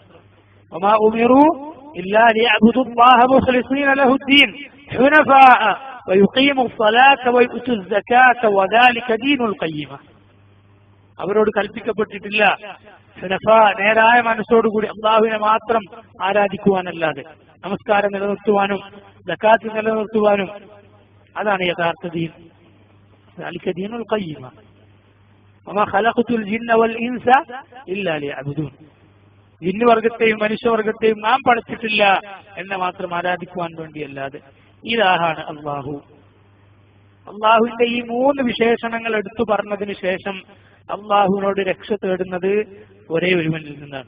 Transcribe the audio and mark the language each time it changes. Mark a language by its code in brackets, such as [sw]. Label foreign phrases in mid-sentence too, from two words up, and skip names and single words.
[ar] وما أمروا إلا ليعبدوا الله مخلصين له الدين حنفاء ويقيموا الصلاة ويؤتوا الزكاة وذلك دين القيمة. [ml] അവരോട് കൽപ്പിക്കപ്പെട്ടിട്ടില്ല നേരായ മനസ്സോടുകൂടി അള്ളാഹുവിനെ മാത്രം ആരാധിക്കുവാനല്ലാതെ നമസ്കാരം നിലനിർത്തുവാനും സകാത്ത് നിലനിർത്തുവാനും. അതാണ് യഥാർത്ഥ ദീൻ. [ar] ذلك دين القيمة وما خلقت الجن والإنس إلا ليعبدون. [ml] ജിന്നുവർഗത്തെയും മനുഷ്യവർഗത്തെയും നാം പഠിച്ചിട്ടില്ല എന്നെ മാത്രം ആരാധിക്കുവാൻ വേണ്ടിയല്ലാതെ. ഇലാഹാണ് അള്ളാഹു. അള്ളാഹുവിന്റെ ഈ 3 വിശേഷണങ്ങൾ എടുത്തു പറഞ്ഞതിന് ശേഷം അള്ളാഹുവിനോട് രക്ഷ തേടുന്നത് ഒരേ ഒരുവനിൽ നിന്നാണ്.